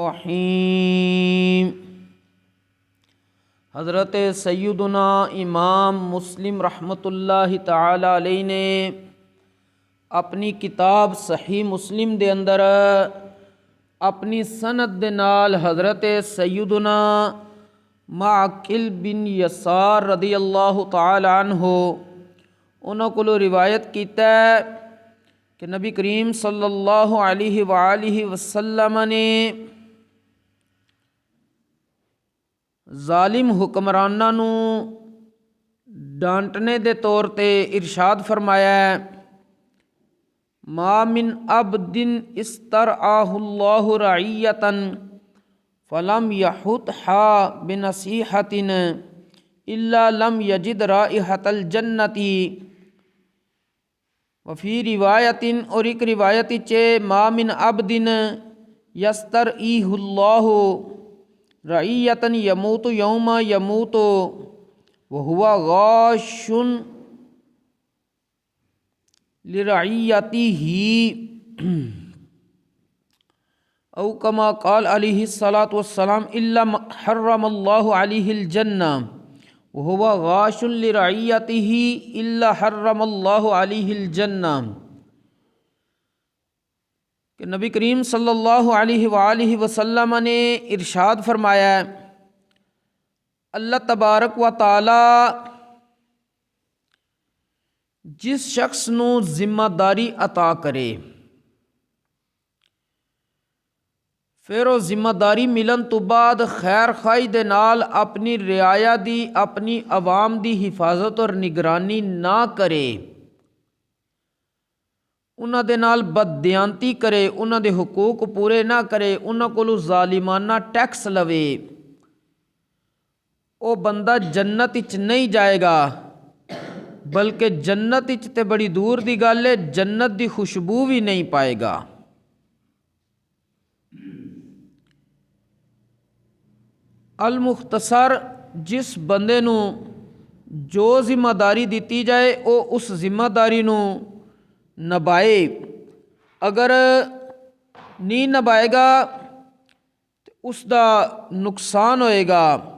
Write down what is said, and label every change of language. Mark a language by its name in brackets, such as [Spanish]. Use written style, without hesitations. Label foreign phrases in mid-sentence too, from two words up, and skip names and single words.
[Urdu] الرحیم۔ حضرت سیدنا امام مسلم [Arabic] رحمۃ اللہ تعالی علیہ [Urdu] نے اپنی کتاب صحیح مسلم [Punjabi] دے اندر [Urdu] اپنی سند [Punjabi] دے نال [Urdu] حضرت سیدنا معقل بن یسار [Arabic] رضی اللہ تعالی عنہ [Urdu] انہوں کو روایت کیتا ہے کہ نبی کریم [Arabic] صلی اللہ علیہ وآلہ وسلم [Urdu] نے [Punjabi] ظالم حکمراناں نو ڈانٹنے دے طور تے ارشاد فرمایا ہے، [Arabic] ما من عبد استرعاہ اللہ رعیۃ فلم یحطھا بنصیحۃ الا لم یجد رائحۃ الجنۃ، وفی روایت [Urdu] اور ایک روایت چے [Arabic] ما من عبد یسترعیہ اللہ رعیۃ یموت یوم یموت وہو غاش لرعیتہ او کما قال علیہ الصلاۃ والسلام الا حرم اللہ علیہ الجنہ وہو غاش لرعیتہ الا حرم اللہ علیہ الجنہ، [Urdu] کہ نبی کریم [Arabic] صلی اللہ علیہ وآلہ وسلم [Urdu] نے ارشاد فرمایا ہے، [Arabic] اللہ تبارک و تعالی [Urdu] جس شخص نو ذمہ داری عطا کرے [Punjabi] پھر وہ ذمہ داری ملن تو بعد خیر خواہی دے نال اپنی رعایا دی اپنی عوام دی حفاظت اور نگرانی نہ کرے، انہاں دے نال بددیانتی کرے، انہاں دے حقوق پورے نہ کرے، انہاں کولو ظالمانہ ٹیکس لوے، او بندہ جنت وچ نہیں جائے گا، بلکہ جنت وچ تے بڑی دور دی گل ہے جنت دی خوشبو بھی نہیں پائے گا۔ المختصر، جس بندے نو جو ذمہ داری دیتی جائے او اس ذمہ داری نو نبھائے، اگر نہیں نبھائے گا تو اس دا نقصان ہوئے گا۔